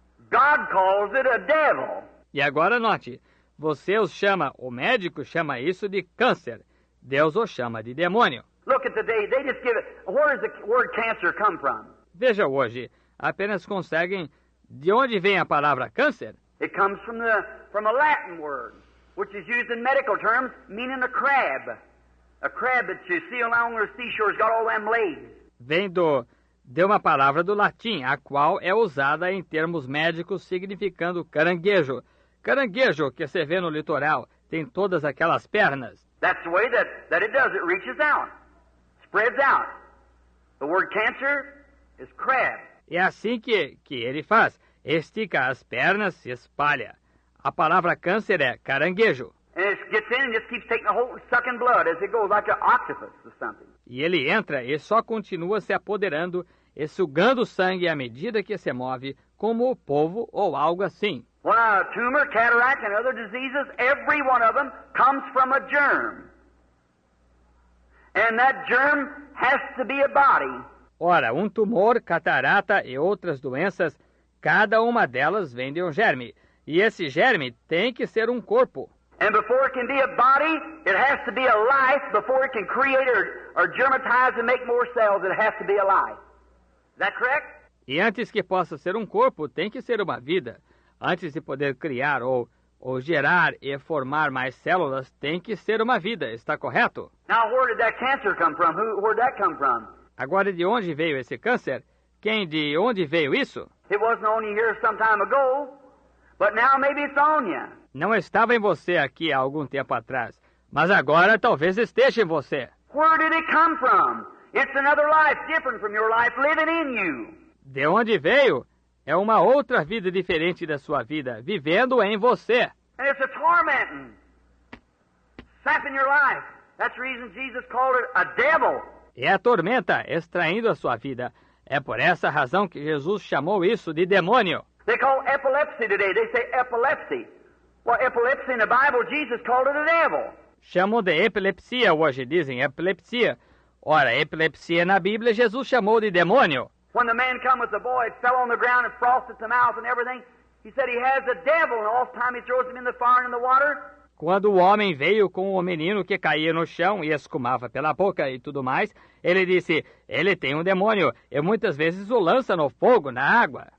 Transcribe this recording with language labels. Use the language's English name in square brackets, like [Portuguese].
[English] God calls it a devil. [Portuguese] E agora note, você os chama, o médico chama isso de câncer. Deus o chama de demônio. [English] Look at the day, they just give it, where does the word cancer come from? [Portuguese] Veja hoje, apenas conseguem, de onde vem a palavra câncer? [English] It comes from a Latin word, which is used in medical terms, meaning a crab. A crab that you see along the seashore has got all them legs. [Portuguese] Vem de uma palavra do latim, a qual é usada em termos médicos significando caranguejo. Caranguejo que se vê no litoral tem todas aquelas pernas. [English] That's the way that it does. It reaches out, spreads out. The word cancer is crab. [Portuguese] É assim que ele faz. Estica as pernas, se espalha. A palavra câncer é caranguejo. [English] And it gets in and just keeps taking a hold and sucking blood as it goes, like an octopus or something. [Portuguese] E ele entra e só continua se apoderando e sugando sangue à medida que se move, como o polvo ou algo assim. [English] Well, a tumor, cataract, and other diseases, every one of them comes from a germ. And that germ has to be a body. [Portuguese] Ora, um tumor, catarata e outras doenças, cada uma delas vem de um germe. E esse germe tem que ser um corpo. [English] And before it can be a body, it has to be a life. Before it can create or germatize and make more cells, it has to be a life. Is that correct? [Portuguese] E antes que possa ser um corpo, tem que ser uma vida. Antes de poder criar ou gerar e formar mais células, tem que ser uma vida. Está correto? [English] Now, where did that cancer come from? Where'd that come from? [Portuguese] Agora, de onde veio esse câncer? De onde veio isso? [English] It wasn't on you here some time ago, but now maybe it's on you. [Portuguese] Não estava em você aqui há algum tempo atrás, mas agora talvez esteja em você. [English] Where did it come from? It's another life different from your life living in you. [Portuguese] De onde veio? É uma outra vida diferente da sua vida, vivendo em você. [English] And it's a tormenting, sapping your life. That's the reason Jesus called it a devil. [Portuguese] É a tormenta extraindo a sua vida. É por essa razão que Jesus chamou isso de demônio. [English] They call epilepsy today. They say epilepsy. Well, epilepsy in the Bible, Jesus called it a devil. [Portuguese] Chamam de epilepsia hoje, dizem epilepsia. Ora, epilepsia na Bíblia, Jesus chamou de demônio. [English] When the man come with the boy, it fell on the ground and frosted the mouth and everything, he said he has a devil, and all the time he throws him in the fire and in the water. [Portuguese] Quando o homem veio com o menino que caía no chão e escumava pela boca e tudo mais, ele disse, ele tem um demônio, e muitas vezes o lança no fogo, na água.